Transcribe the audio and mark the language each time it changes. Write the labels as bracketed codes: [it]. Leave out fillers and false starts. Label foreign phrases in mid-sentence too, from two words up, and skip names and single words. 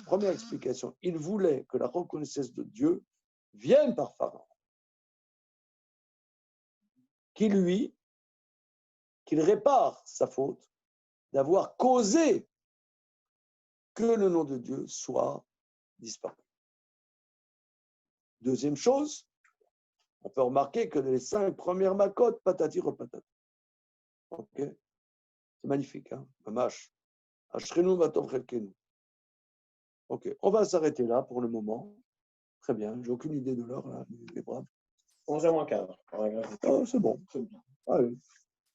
[fr] Première explication, il voulait que la reconnaissance de Dieu vienne par Pharaon, qu'il répare sa faute d'avoir causé que le nom de Dieu soit disparu. Deuxième chose, on peut remarquer que les 5 premières makotes, patati repatati. Ok, c'est magnifique, hein, mamash. [he] אשרינו מה טוב חלקנו. [fr] Ok, on va s'arrêter là pour le moment. Très bien, j'ai aucune idée de l'heure, là, les braves. 11h moins 15. Oh, c'est bon. Allez.